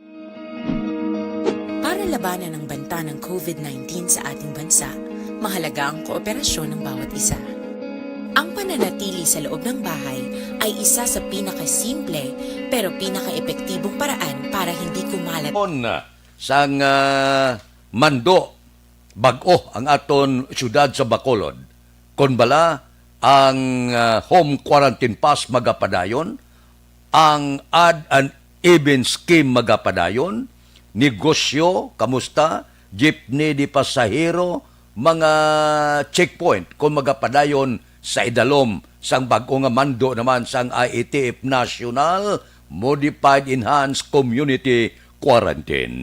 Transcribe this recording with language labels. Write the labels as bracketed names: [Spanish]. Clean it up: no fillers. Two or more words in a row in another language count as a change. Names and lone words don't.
[Filipino] para labanan ang banta ng COVID-19 sa ating bansa, mahalaga ang kooperasyon ng bawat isa. Ang pananatili sa loob ng bahay ay isa sa pinakasimple pero pinaka-epektibong paraan para hindi kumalat. [Hiligaynon] Sang mando bag-o ang aton syudad sa Bacolod. Kon bala ang [English] home quarantine pass [Hiligaynon] magapadayon, ang [English] add and even scheme [Hiligaynon] magapadayon, negosyo, kamusta, jeepney di pasahero, mga checkpoint kung magapadayon sa idalom sang bag-o nga mando naman sang IATF National Modified Enhanced Community Quarantine.